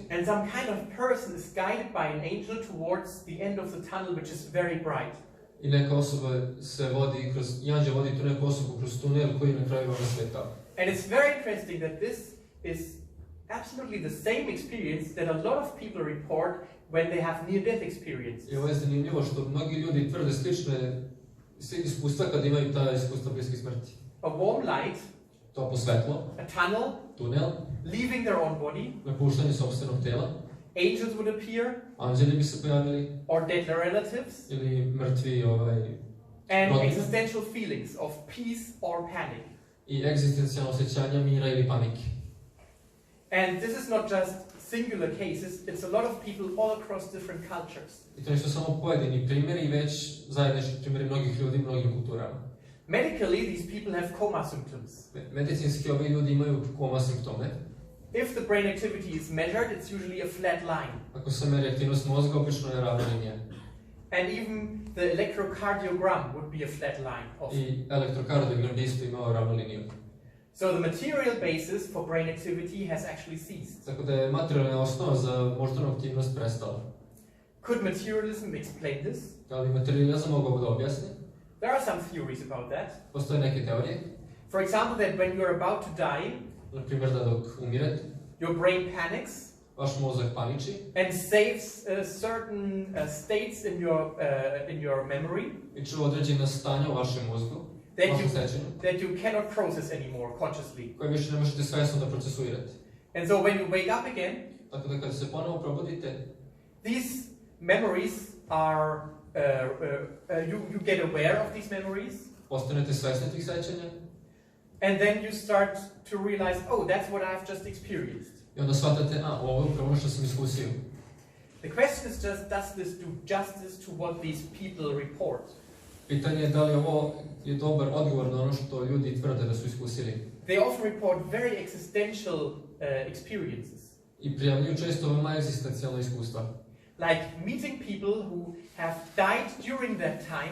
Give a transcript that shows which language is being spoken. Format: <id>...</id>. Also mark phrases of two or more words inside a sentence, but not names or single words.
<en>And some kind of person is guided by an angel towards the end of the tunnel, which is very bright.</en> <sr>I neka osoba se vodi kroz, anđeo vodi tu neku osobu kroz tunel koji na kraju ona sveta.</sr> <en>And it's very interesting that this is absolutely the same experience that a lot of people report when they have near-death experiences.</en> <sr>I ovo je zanimljivo što mnogi ljudi tvrde slične iskustva kad imaju ta iskustva bliske smrti.</sr> <en>A warm light,</en> <sr>toplo svetlo,</sr> <en>a tunnel,</en> <sr>tunel,</sr> <en>leaving their own body,</en> <sr>napuštanje sopstvenog tela,</sr> <en>angels would appear,</en> <sr>anđeli bi se pojavili,</sr> <en>or dead relatives,</en> <sr>ili mrtvi</sr> <en>and</en> <sr>roditelji.</sr> <en>existential feelings of peace or panic.</en> <sr>I egzistencijalno osjećanja mira ili panike.</sr> <en>And this is not just singular cases, it's a lot of people all across different cultures.</en> <sr>I to nisu samo pojedini primjeri, već zajednički primjeri mnogih ljudi, mnogim kulturama.</sr> <en>Medically, these people have coma symptoms.</en> <sr>Medicinski ovi ljudi imaju koma simptome.</sr> <en>If the brain activity is measured, it's usually a flat line.</en> <sr>Ako se meri aktivnost mozga, obično je ravna linija.</sr> <en>And even the electrocardiogram would be a flat line.</en> <sr>I elektrokardiogram bi isto imao ravnu liniju.</sr> <en>So the material basis for brain activity has actually ceased.</en> <sr>Tako da je materijalna osnova za moždanu aktivnost prestala.</sr> <en>Could materialism explain this?</en> <sr>Da li materializam mogu da objasni?</sr> <en>There are some theories about that.</en> <sr>Postoje neke teorije.</sr> <en>For example, that when you're about to die,</en> <sr>Na primjer da dok umirete,</sr> <en>your brain panics</en> <sr>vaš mozak paniči</sr> <en>and saves certain states in your memory</en> <sr>i čuva određena stanja u vašem mozgu.</sr> <en>that you cannot process anymore consciously.</en> <sr>koje više ne možete svjesno da procesuirate.</sr> <en>And so when you wake up again,</en> <sr>Tako da kada se ponovo probudite,</sr> <en>these memories are, you get aware of these memories,</en> <sr>postanete svjesni tih sećanja</sr> <en>and then you start to realize, oh, that's what I've just experienced.</en> <sr>i onda shvatate, ovo je upravo ono što sam iskusio.</sr> <en>The question is just, does this do justice to what these people report?</en> <sr>Pitanje je da li ovo je dobar odgovor na ono što ljudi tvrde da su iskusili.</sr> <en>They often report very existential experiences.</en> <sr>I prijavljuju često veoma egzistencijalna iskustva.</sr> <en>Like meeting people who have died during that time,</en>